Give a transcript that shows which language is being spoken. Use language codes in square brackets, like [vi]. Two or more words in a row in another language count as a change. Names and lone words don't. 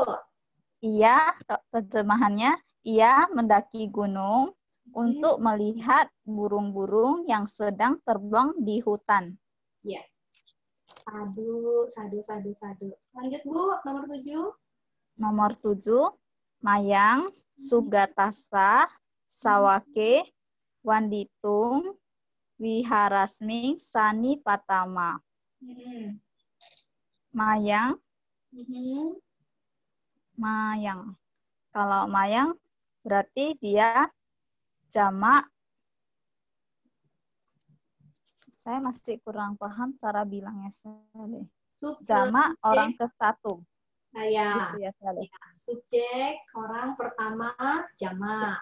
[id] Ia, terjemahannya, ia mendaki gunung untuk melihat burung-burung yang sedang terbang di hutan. Ya. Sadu. Lanjut, Bu. Nomor 7. Nomor 7, [pi] Mayang, Sugatasa, Sawake, Wanditung, Wiharasming, Sani Patama. Mayang, Mayang. [id] Kalau Mayang berarti dia jamak. Saya masih kurang paham cara bilangnya. Jamak orang ke satu. Ya. Gitu ya, Subjek orang pertama jamak.